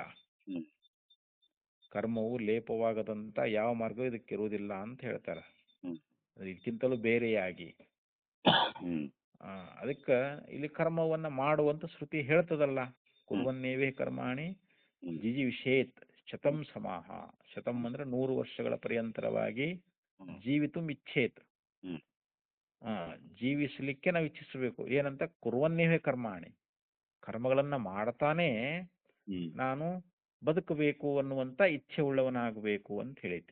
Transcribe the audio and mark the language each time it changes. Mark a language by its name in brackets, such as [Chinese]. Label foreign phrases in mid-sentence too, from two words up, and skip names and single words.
[Kannada] ಹ್ಮ್ ಕರ್ಮವು ಲೇಪವಾಗದಂತ ಯಾವ ಮಾರ್ಗ ಇದಕ್ಕಿರುವುದಿಲ್ಲ ಅಂತ ಹೇಳ್ತಾರೆ. ಹ್ಮ್ ಇದಕ್ಕಿಂತಲೂ ಬೇರೆಯಾಗಿ ಹ್ಮ್ ಅದಕ್ಕೆ ಇಲ್ಲಿ ಕರ್ಮವನ್ನ ಮಾಡುವಂತ ಶ್ರುತಿ ಹೇಳ್ತದಲ್ಲ. [Sanskrit] ಕುರ್ವನ್ನೇವೇ ಕರ್ಮಾಣಿ ಹ್ಮ್ ಜಿಜೀವಿಷೇತ್ ಶತಂ ಸಮಾಹ. [Kannada] ಶತಂ ಅಂದ್ರೆ 100 ವರ್ಷಗಳ ಪರ್ಯಂತರವಾಗಿ [Sanskrit] ಜೀವಿತು ಇಚ್ಛೇತ್. ಹ್ಮ್ [Kannada] ಜೀವಿಸಲಿಕ್ಕೆ ನಾವು ಇಚ್ಛಿಸಬೇಕು. ಏನಂತ [Sanskrit] ಕುರ್ವನ್ನೇವೇ ಕರ್ಮಾಣಿ, [Kannada] ಕರ್ಮಗಳನ್ನ ಮಾಡ್ತಾನೆ ಹ್ಮ್ ನಾನು ಬದುಕಬೇಕು ಅನ್ನುವಂತ ಇಚ್ಛೆ ಉಳ್ಳವನಾಗಬೇಕು ಅಂತ ಹೇಳಿದ್ದೆ.